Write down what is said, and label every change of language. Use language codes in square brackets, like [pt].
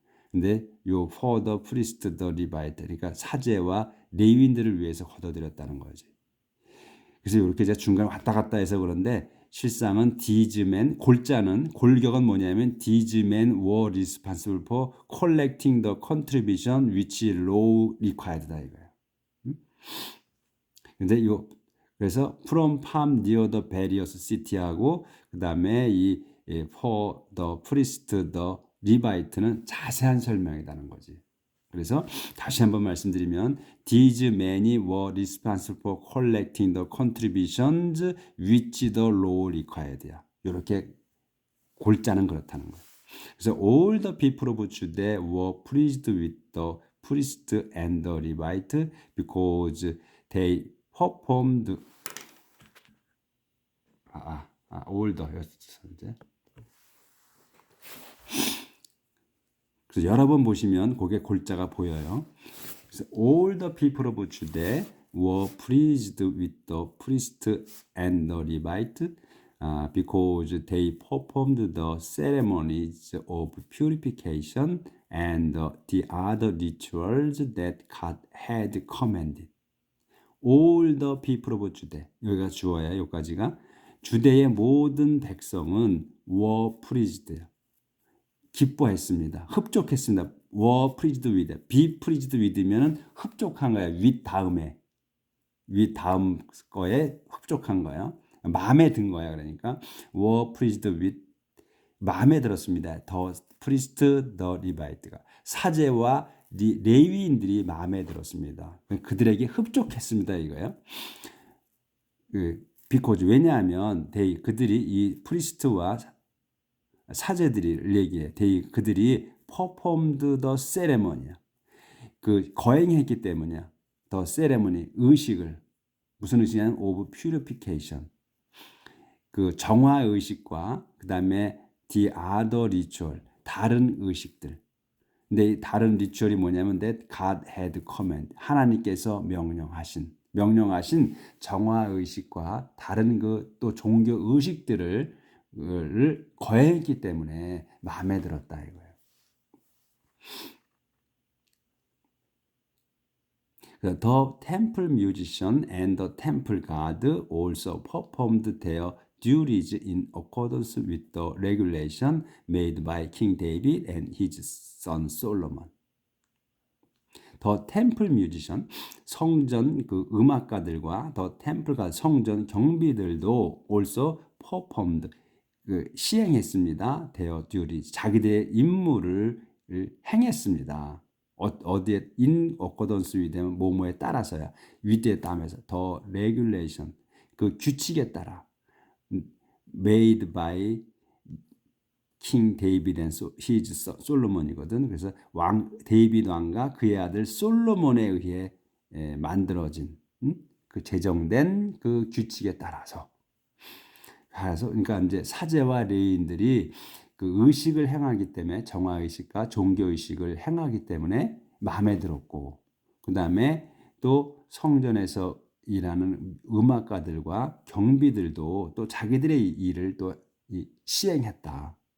[ko] 근데 요 [en] for the priest the Levite [ko] 그러니까 사제와 레위인들을 위해서 걷어들였다는 거지. 그래서 이렇게 제가 중간에 왔다 갔다 해서 그런데 실상은 [en] these men 골자는 골격은 뭐냐면 these men were responsible for collecting the contribution which law required [ko] 다 이거예요. [en] 근데 요 그래서 from farm near the various city하고 그다음에 이 for the priest the Levite는 [ko] 자세한 설명이라는 거지. 그래서 다시 한번 말씀드리면 [en] these men이 were responsible for collecting the contributions which the law required야. [ko] 이렇게 골자는 그렇다는 거예요. [en] 그래서 all the people of Judah were pleased with the priest and the Levite because they performed older였어 이제. [ko] 그래서 여러 번 보시면 그게 골자가 보여요. [en] 그래서 all the people of Judah were pleased with the priest and the Levite because they performed the ceremonies of purification and the other rituals that God had commanded. All the people of Judah. [ko] 여기가 주어야, 여기까지가. 주대의 모든 백성은 were pleased. 기뻐했습니다. 흡족했습니다. [en] were pleased with. [ko] be pleased with면은 흡족한 거야. with 다음에. with 다음 거에 흡족한 거야. 마음에 든 거야. 그러니까 were pleased with. 마음에 들었습니다. [en] the priest, the Levite [ko] 가. 사제와 레위인들이 마음에 들었습니다. 그들에게 흡족했습니다. 이거예요. because 왜냐하면 그들이 이 프리스트와 사제들이 얘기해. [en] 그들이 performed the ceremony야. [ko] 그 거행했기 때문이야. the ceremony 의식을 무슨 의식이냐면 of purification. 그 정화 의식과 그다음에 the other ritual 다른 의식들. 근데 이 다른 리추얼이 뭐냐면 [en] that God had command [ko] 하나님께서 명령하신 정화 의식과 다른 그 또 종교 의식들을 거행했기 때문에 마음에 들었다 이거예요. [en] The temple musician and the temple guard also performed their duties in accordance with the regulation made by King David and his son Solomon. The temple musician, [ko] 성전 그 음악가들과 [en] the temple guard, [ko] 성전 경비들도 [en] also performed, 시행했습니다. [ko] their duties, 자기들의 임무를 행했습니다. [en] 어디에 in accordance with 되면 뭐뭐에 따라서야 with에 따라서 the regulation [ko] 그 규칙에 따라 [en] made by King David and his son 솔로몬이거든. [ko] 그래서 데이비드 왕과 그의 아들 솔로몬에 의해 만들어진 그 제정된 그 규칙에 따라서 그러니까 이제 사제와 레위인들이 그 의식을 행하기 때문에 정화 의식과 종교 의식을 행하기 때문에 마음에 들었고 그다음에 또 성전에서 일하는 음악가들과 경비들도 또 자기들의 일을 또 시행했다.